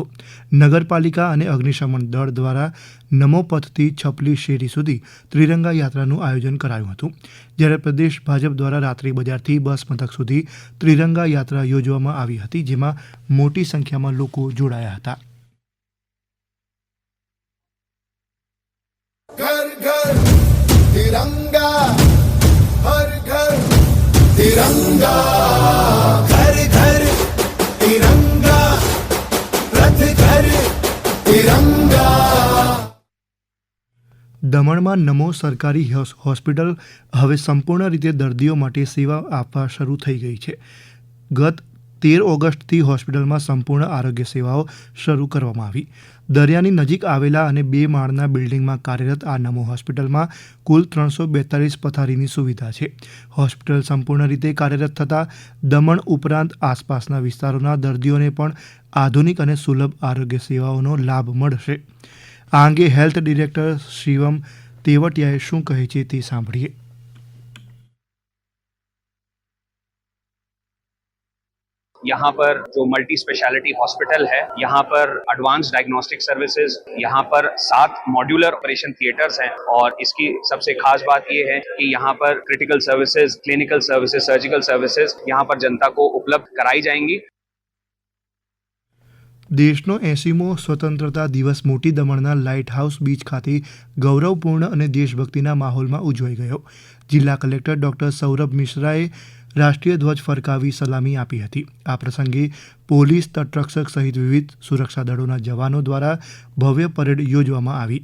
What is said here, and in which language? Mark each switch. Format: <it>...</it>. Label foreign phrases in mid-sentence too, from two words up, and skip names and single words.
<gu>નગરપાલિકા અને અગ્નિશમન દળ દ્વારા નમો પથથી છપલી શેરી સુધી ત્રિરંગા યાત્રાનું આયોજન કરાયું હતું. જ્યારે પ્રદેશ ભાજપ દ્વારા રાત્રિ બજારથી બસ મથક સુધી ત્રિરંગા યાત્રા યોજવામાં આવી હતી, જેમાં મોટી સંખ્યામાં લોકો જોડાયા હતા.</gu> <hi>घर घर तिरंगा, हर घर तिरंगा, घर घर तिरंगा, रथ घर तिरंगा.</hi> <gu>દમણમાં નમો સરકારી હોસ્પિટલ હવે સંપૂર્ણ રીતે દર્દીઓ માટે સેવા આપવા શરૂ થઈ ગઈ છે. ગત 13 ઓગસ્ટથી હોસ્પિટલમાં સંપૂર્ણ આરોગ્ય સેવાઓ શરૂ કરવામાં આવી. દરિયાની નજીક આવેલા અને 2 માળના બિલ્ડિંગમાં કાર્યરત આ નમો હોસ્પિટલમાં કુલ 342 પથારીની સુવિધા છે. હોસ્પિટલ સંપૂર્ણ રીતે કાર્યરત થતાં દમણ ઉપરાંત આસપાસના વિસ્તારોના દર્દીઓને પણ આધુનિક અને સુલભ આરોગ્ય સેવાઓનો લાભ મળશે. આ અંગે</gu> <en>health director</en> <gu>શિવમ તેવટિયાએ શું કહે છે તે સાંભળીએ.</gu> <hi>यहाँ पर जो</hi> <en>multi speciality hospital</en> <hi>है, यहाँ पर</hi> <en>advance diagnostic services,</en> <hi>यहाँ पर 7</hi> <en>modular operation theatres</en> <hi>हैं और इसकी सबसे खास बात ये है कि यहाँ पर</hi> <en>critical services, clinical services, surgical services</en> <hi>यहाँ पर जनता को उपलब्ध कराई जाएंगी.</hi> <gu>દેશનો 80મો સ્વતંત્રતા દિવસ મોટી દમણના લાઇટ હાઉસ બીચ ખાતે ગૌરવપૂર્ણ અને દેશભક્તિના માહોલમાં ઉજવાઈ ગયો. જિલ્લા કલેક્ટર ડોક્ટર સૌરભ મિશ્રાએ રાષ્ટ્રીય ધ્વજ ફરકાવી સલામી આપી હતી. આ પ્રસંગે પોલીસ, તટરક્ષક સહિત વિવિધ સુરક્ષા દળોના જવાનો દ્વારા ભવ્ય પરેડ યોજવામાં આવી.</gu>